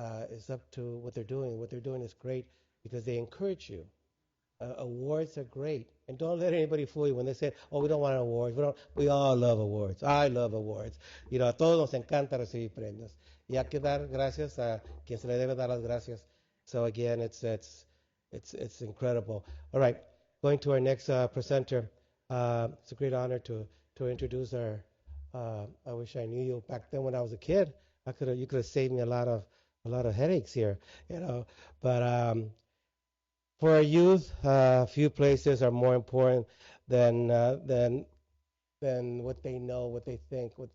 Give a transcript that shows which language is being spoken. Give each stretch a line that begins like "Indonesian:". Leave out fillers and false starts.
English: It's up to what they're doing. What they're doing is great because they encourage you. Awards are great, and don't let anybody fool you when they say, "Oh, we don't want awards." We all love awards. I love awards.
Spanish: A todos nos encanta recibir premios. Y hay que dar gracias a quien se le debe dar las gracias.
English: So again, it's incredible. All right, going to our next presenter. It's a great honor to introduce our. I wish I knew you back then when I was a kid. You could have saved me a lot of headaches here, But for our youth, few places are more important than what they know, what they think.